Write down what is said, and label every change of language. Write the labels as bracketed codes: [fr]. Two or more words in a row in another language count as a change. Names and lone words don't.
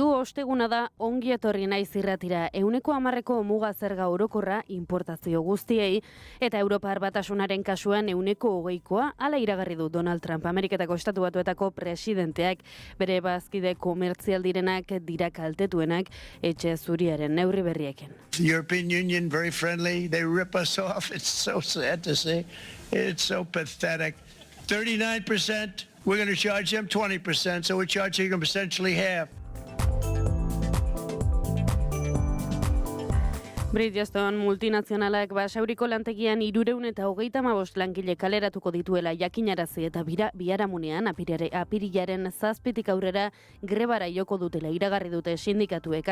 [eu] Osteguna da ongi etorri naiz irratira. 110% muga zerga orokorra importazio guztiei eta Europar Batasunaren kasuan 120%, hala iragarri du Donald Trump, Ameriketako Estatu Batuetako presidenteak. Bere bazkide komertzial direnak dira kaltetuenak etxe zuriaren neurri berriekin. [en] The European Union very friendly. They rip us off. It's so sad to see. It's so pathetic. 39%, we're going to charge them 20%, so we're charging them essentially half. [eu] Bridgestone multinazionalak Basauriko lantegian 325 langile kaleratuko dituela jakinarazi eta biharamunean apirilaren 7 aurrera grebara joko dutela iragarri dute sindikatuek.